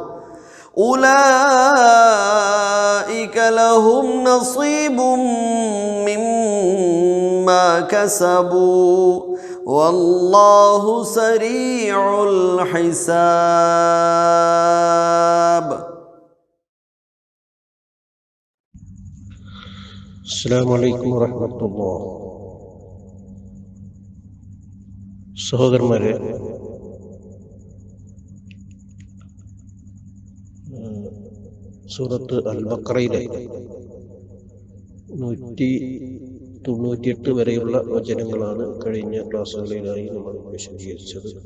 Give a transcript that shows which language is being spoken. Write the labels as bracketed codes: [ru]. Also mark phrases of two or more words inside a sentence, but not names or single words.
[ar] أولئك لهم نصيب مما كسبوا والله سريع الحساب. السلام عليكم ورحمة الله. [ml] സഹോദരന്മാരെ, സൂറത്ത് അൽ ബഖറയിലെ 198 വരെയുള്ള വചനങ്ങളാണ് കഴിഞ്ഞ ക്ലാസ്സുകളിലായി നമ്മൾ വിശദീകരിച്ചത്.